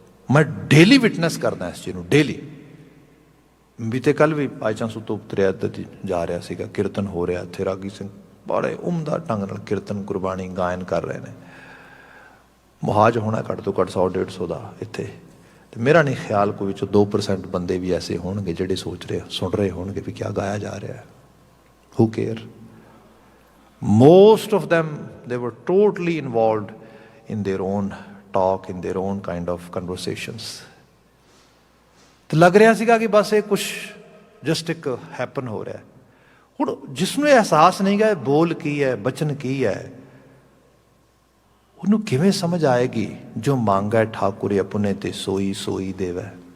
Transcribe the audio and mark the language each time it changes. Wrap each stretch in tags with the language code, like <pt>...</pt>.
<pa>ਮੈਂ daily witness ਕਰਦਾ ਇਸ ਚੀਜ਼ ਨੂੰ, ਡੇਲੀ। ਬੀਤੇ ਕੱਲ੍ਹ ਵੀ ਬਾਈ ਚਾਂਸ ਤੋਂ ਉਤਰਿਆ ਜਾ ਰਿਹਾ ਸੀਗਾ, ਕੀਰਤਨ ਹੋ ਰਿਹਾ ਇੱਥੇ। ਰਾਗੀ ਸਿੰਘ ਬੜੇ ਉਮਦਾ ਢੰਗ ਨਾਲ ਕੀਰਤਨ ਗੁਰਬਾਣੀ ਗਾਇਨ ਕਰ ਰਹੇ ਨੇ। ਮੁਹਾਜ ਹੋਣਾ ਘੱਟ ਤੋਂ ਘੱਟ 100-150 ਦਾ ਇੱਥੇ। ਤੇ ਮੇਰਾ ਨਹੀਂ ਖਿਆਲ ਕੋਈ ਵਿੱਚੋਂ 2% ਬੰਦੇ ਵੀ ਐਸੇ ਹੋਣਗੇ ਜਿਹੜੇ ਸੋਚ ਰਹੇ ਸੁਣ ਰਹੇ ਹੋਣਗੇ ਵੀ ਕਿਆ ਗਾਇਆ ਜਾ ਰਿਹਾ ਹੈ।</pa> <en>Who care? Most of them they were totally involved in their own talk, in their own kind of conversations.</en> <pa>ਤੇ ਲੱਗ ਰਿਹਾ ਸੀਗਾ ਕਿ ਬਸ ਇਹ ਕੁਛ ਜਸਟ ਇੱਕ ਹੈਪਨ ਹੋ ਰਿਹਾ। ਹੁਣ ਜਿਸ ਨੂੰ ਇਹ ਅਹਿਸਾਸ ਨਹੀਂ ਗਾ ਬੋਲ ਕੀ ਹੈ, ਬਚਨ ਕੀ ਹੈ, ਉਹਨੂੰ ਕਿਵੇਂ ਸਮਝ ਆਏਗੀ? ਜੋ ਮੰਗੈ ਠਾਕੁਰ ਆਪਣੇ ਤੇ ਸੋਈ ਸੋਈ ਦੇਵੈ।</pa>